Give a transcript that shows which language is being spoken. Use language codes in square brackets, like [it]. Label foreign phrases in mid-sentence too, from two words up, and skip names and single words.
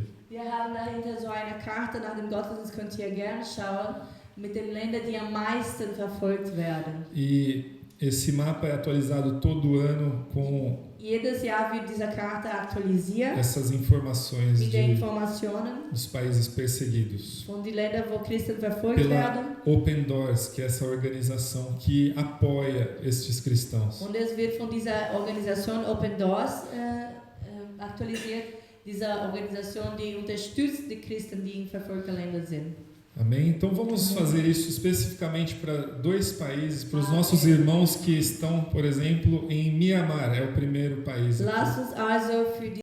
[de] Wir haben dahinter so eine Karte, nach dem Gottesdienst könnt ihr gerne schauen, mit den Ländern, die am meisten verfolgt werden. [pt] E esse mapa é atualizado todo ano com [de] Jedes Jahr wird diese Karte aktualisiert [pt] essas informações [de] mit den Informationen [pt] dos países perseguidos. [de] von den Ländern, wo Christen verfolgt werden. [pt] Pela Open Doors, que é essa organização que apoia estes cristãos. [de] Und es wird von dieser Organisation Open Doors aktualisiert, diese Organisation, die unterstützt die Christen, die in verfolgten Ländern sind. [pt] Amém? Então vamos fazer isso especificamente para 2 países, para os nossos irmãos que estão, por exemplo, em Mianmar, é o primeiro país aqui. [de] Lasst uns also für